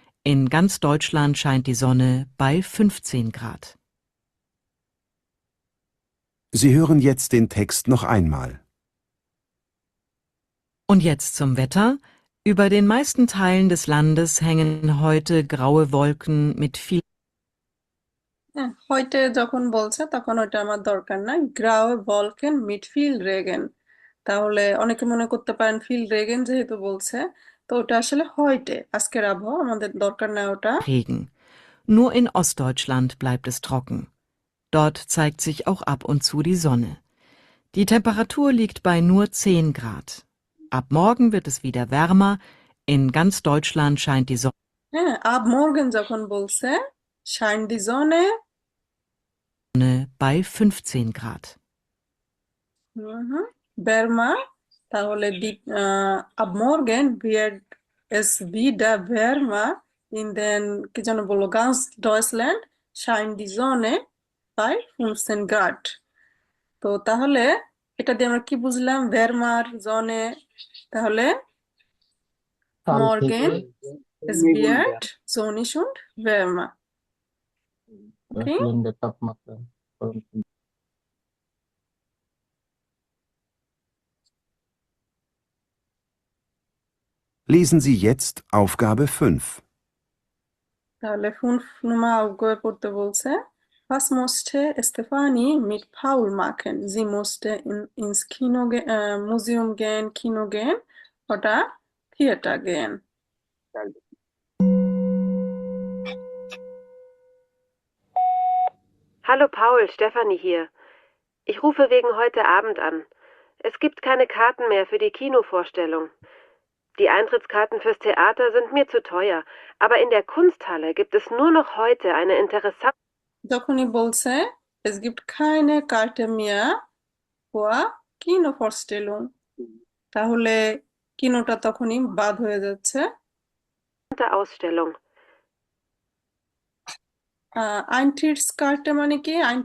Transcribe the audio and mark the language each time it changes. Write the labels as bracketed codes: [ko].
[de] In ganz Deutschland scheint die Sonne bei 15 Grad. Sie hören jetzt den Text noch einmal. Und jetzt zum Wetter. Über den meisten Teilen des Landes hängen heute graue Wolken mit viel [bn] হ্যাঁ, হয়তো যখন বলছে তখন ওটা আমার দরকার নাই। [de] গ্রাউয়ে ভলকেন মিট ফিল রেগেন, [bn] তাহলে অনেকে মনে করতে পারেন ফিল রেগেন যেহেতু বলছে, তো ওটা আসলে হয়তো আজকের আবহাওয়া, আমাদের দরকার নাই ওটা। [de] Regen. Nur in Ostdeutschland bleibt es trocken. Dort zeigt sich auch ab und zu die Sonne. Die Temperatur liegt bei nur 10 Grad. Ab morgen wird es wieder wärmer. In ganz Deutschland scheint die [bn] হ্যাঁ, আব Morgan যখন বলছে shine দি জনে, [de] Sonne bei 15 Grad. Wärmer, তাহলে ab morgen wird es wieder wärmer in den [bn] কি যেন বললো [de] ganz Deutschland scheint die Sonne bei 15 Grad। [bn] তো তাহলে এটা দিয়ে আমরা কি বুঝলাম? [de] wärmer জনে, তাহলে [bn] কাল থেকে [de] morgen es [bn] দ্বিগুণ [de] wird sonnig und wärmer। Okay? [bn] ডয়েচল্যান্ডের তাপমাত্রা [de] Lesen Sie jetzt Aufgabe 5. [bn] তাহলে 5 Nummer Aufgabe পড়তে বলছে। [de] Was musste Stefanie mit Paul machen? Sie musste ins Museum gehen, Kino gehen oder Theater gehen? Hallo Paul, Stefanie hier. Ich rufe wegen heute Abend an. Es gibt keine Karten mehr für die Kinovorstellung. Die Eintrittskarten fürs Theater sind mir zu teuer, aber in der Kunsthalle gibt es nur noch heute eine interessante... [bn] যখনই বলছে [de] es gibt keine Karte mehr für Kinovorstellung, [bn] তাহলে কিনোটা তখনই বাদ হয়ে যাচ্ছে। [de] Ausstellung. [bn] Eintrittskarte মানে কি?